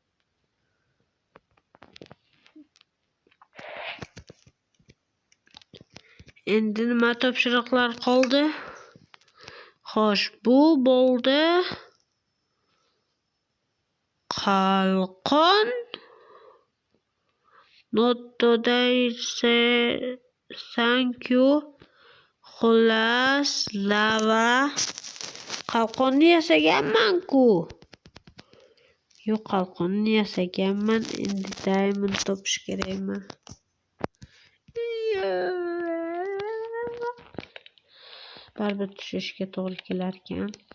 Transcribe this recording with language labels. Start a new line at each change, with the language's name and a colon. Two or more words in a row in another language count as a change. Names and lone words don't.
Uzbek: Endi nima topshiriqlar qoldi? Xo'sh, bu bo'ldi. Qalqon.
English: Not today say thank you.
Uzbek: Xullas, lava. Qalqonni yasaganman-ku. Yo'q, qalqonni yasaganman. Endi diamond topish kerakman. Baribir tushishga to'g'ri kelar ekan.